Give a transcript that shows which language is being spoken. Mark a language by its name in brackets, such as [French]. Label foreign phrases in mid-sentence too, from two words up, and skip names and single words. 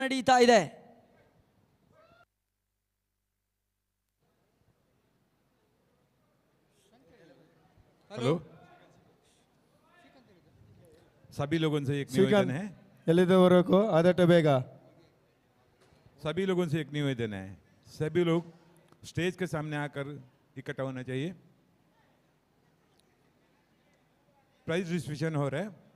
[Kannada] ನಡೀತಾ ಇದೆ. [Hindi] हेलो, सभी लोगों से एक निवेदन है. [Kannada] ಎಲ್ಲಿದ್ದವರೆಗೂ ಆದಷ್ಟು ಬೇಗ [Hindi] सभी लोगों से एक निवेदन है, सभी लोग स्टेज के सामने आकर इकट्ठा होना चाहिए. [English] prize distribution [Hindi] हो रहा है.